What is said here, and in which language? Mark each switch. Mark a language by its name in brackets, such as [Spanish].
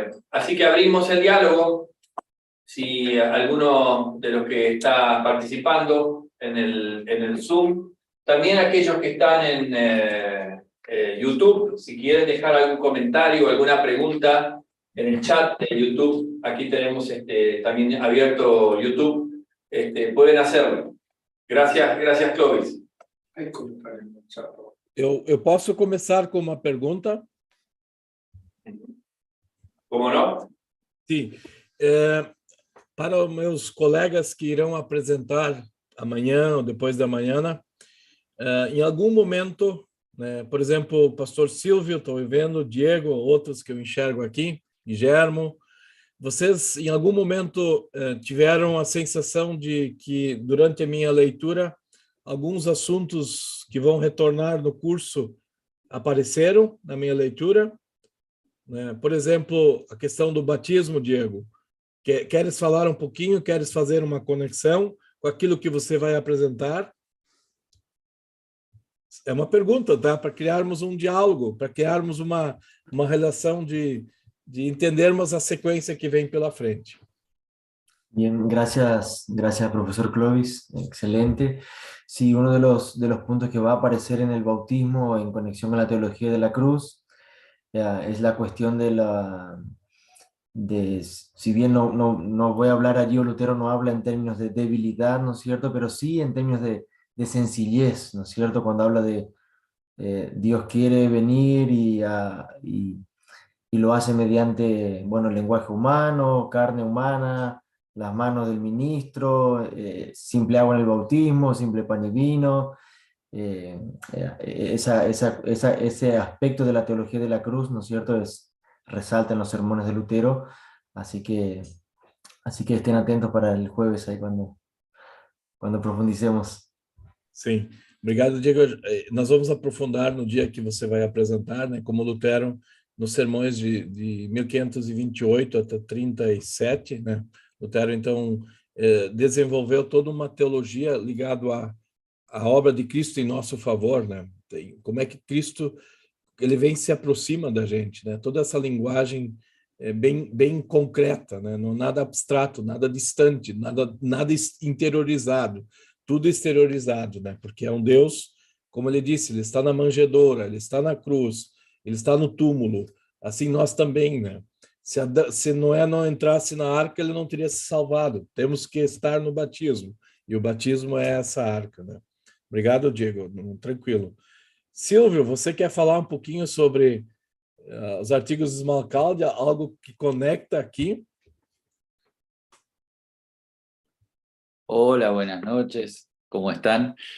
[Spanish] Así que abrimos el diálogo. Si alguno de los que está participando en el Zoom, también aquellos que están en YouTube, si quieren dejar algún comentario o alguna pregunta en el chat de YouTube, aquí tenemos también abierto YouTube, pueden hacerlo. Gracias, Clovis. Hay comentarios en el chat. [Portuguese] Eu posso começar com uma pergunta? [Spanish] ¿Cómo no? [Portuguese] Sim. Para os meus colegas que irão apresentar amanhã ou depois da manhã, em algum momento, né, por exemplo, o pastor Silvio, estou vendo, Diego, outros que eu enxergo aqui, Guilhermo, vocês em algum momento tiveram a sensação de que durante a minha leitura alguns assuntos que vão retornar no curso apareceram na minha leitura, né? Por exemplo, a questão do batismo, Diego. Queres falar um pouquinho? Queres fazer uma conexão com aquilo que você vai apresentar? É uma pergunta, tá? Para criarmos um diálogo, para criarmos uma relação de entendermos a sequência que vem pela frente. [Spanish] Bien, gracias, profesor Clovis, excelente. Sí, uno de los puntos que va a aparecer en el bautismo en conexión con la teología de la cruz es la cuestión si bien no voy a hablar allí, o Lutero no habla en términos de debilidad, ¿no es cierto?, pero sí en términos de sencillez, ¿no es cierto?, cuando habla de Dios quiere venir y lo hace mediante, bueno, lenguaje humano, carne humana, las manos del ministro, simple agua en el bautismo, simple pan y vino, ese aspecto de la teología de la cruz, ¿no es cierto?, resalta en los sermones de Lutero, así que estén atentos para el jueves ahí cuando profundicemos. [Portuguese] Sim, obrigado, Diego. Nós vamos aprofundar no dia que você vai apresentar, né, como Lutero, nos sermões de 1528 até 37, né? Lutero, então, desenvolveu toda uma teologia ligada à obra de Cristo em nosso favor, né? Como é que Cristo ele vem se aproxima da gente, né? Toda essa linguagem bem concreta, né? Não nada abstrato, nada distante, nada interiorizado, tudo exteriorizado, né? Porque é um Deus, como ele disse, ele está na manjedoura, ele está na cruz, ele está no túmulo. Assim nós também, né? Se Noé não entrasse na arca, ele não teria se salvado. Temos que estar no batismo. E o batismo é essa arca, né? Obrigado, Diego. Tranquilo. Silvio, você quer falar um pouquinho sobre os artigos de Smalcalde, algo que conecta aquí? [Spanish] Hola, buenas noches, ¿cómo están?